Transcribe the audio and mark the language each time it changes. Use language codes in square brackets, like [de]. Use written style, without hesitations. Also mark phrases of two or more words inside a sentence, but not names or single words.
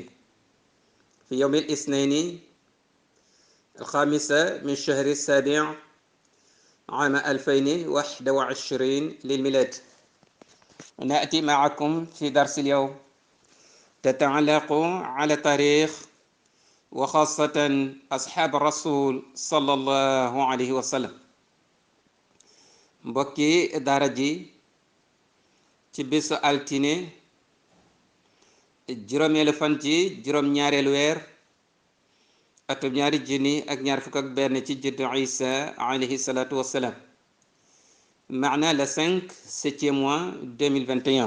[ar] في يوم الاثنين الخامسة من شهر السابع عام 2021 للميلاد، نأتي معكم في درس اليوم تتعلق على تاريخ وخاصة أصحاب الرسول صلى الله عليه وسلم. [wo] mbokki daara ji ci bisu altine juróomeelu fan ci juróom-ñaareelu weer atum ñaari junni ak ñaar fukk ak benn ci juddu Isa [ar] عليه الصلاة والسلام, [wo] maana le 5/7 mois 2021.